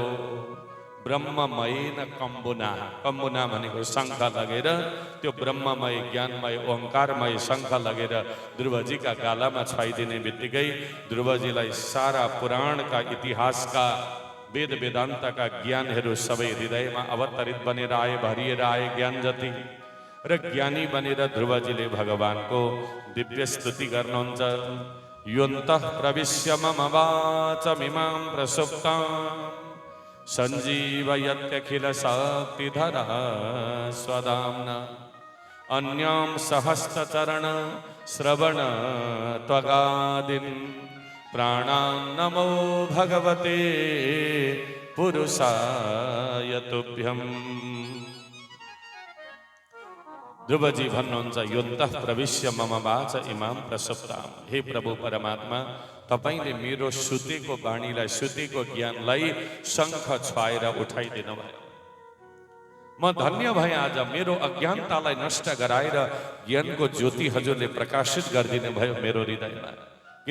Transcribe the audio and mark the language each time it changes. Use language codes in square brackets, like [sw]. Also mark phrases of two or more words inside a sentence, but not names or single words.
[sa] ब्रह्ममय न कम्बुना, [ne] कम्बुना भनेको शङ्ख लगेर त्यो ब्रह्ममय ज्ञानमय ओङ्कारमय शङ्ख लगेर ध्रुवजीका गालामा छुवाइदिने बित्तिकै ध्रुवजीलाई सारा पुराणका इतिहासका वेद वेदान्तका ज्ञानहरू सबै हृदयमा अवतरित बनेर आए, भरिएर आए ज्ञान जति। र ज्ञानी बनेर ध्रुवजीले भगवानको दिव्य स्तुति गर्नुहुन्छ। [sa] योन्तः प्रविश्य मम वाचमिमां प्रसुप्तां सञ्जीवयत्यखिल शक्तिधरा स्वधाम्ना अन्यां सहस्रचरण श्रवण त्वगादीन् प्राणान् नमो भगवते पुरुषाय तुभ्यम्। [ne] ध्रुवजी भन्नुहुन्छ, [sa] योन्तः प्रविश्य मम वाच इमां प्रसुप्तां। [ne] हे प्रभु परमात्मा, तपाईले मेरो सुतेको वाणीलाई, सुतेको ज्ञानलाई शङ्ख छुवाएर उठाइदिनु भयो। म धन्य भएँ। आज मेरो अज्ञानतालाई नष्ट गराएर ज्ञानको ज्योति हजुरले प्रकाशित गरिदिनु भयो मेरो हृदयमा।